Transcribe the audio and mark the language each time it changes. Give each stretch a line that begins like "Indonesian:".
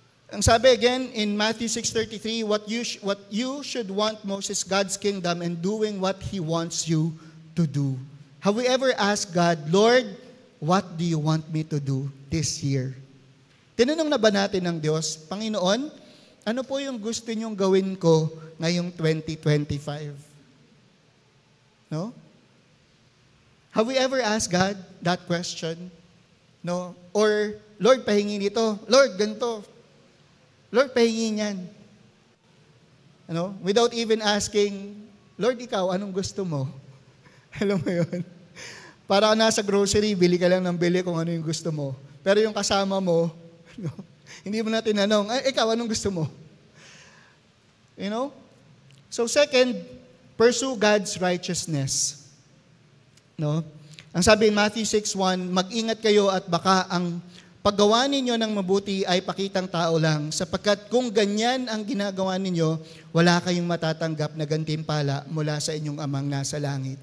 English: Ang sabi again in Matthew 6:33, what you should want most is God's kingdom and doing what He wants you to do. Have we ever asked God, Lord, what do you want me to do this year?
Filipino: Tinanong na ba natin ng Diyos, Panginoon, ano po yung gusto niyong gawin ko ngayong 2025? No?
English: Have we ever asked God that question?
Filipino: No? Or, Lord, pahingi nito. Lord, ganito. Lord, pahingi niyan. Ano?
English: Without even asking,
Filipino: Lord, ikaw, anong gusto mo? Alam mo yun? Para ka nasa grocery, bili ka lang ng bili kung ano yung gusto mo. Pero yung kasama mo, no, hindi mo na tinanong, ay, ikaw, anong gusto mo?
English: You know? So second, pursue God's righteousness.
Filipino: No? Ang sabi in Matthew 6:1, mag-ingat kayo at baka ang paggawa ninyo ng mabuti ay pakitang tao lang, sapagkat kung ganyan ang ginagawa ninyo, wala kayong matatanggap na gantimpala mula sa inyong amang nasa langit.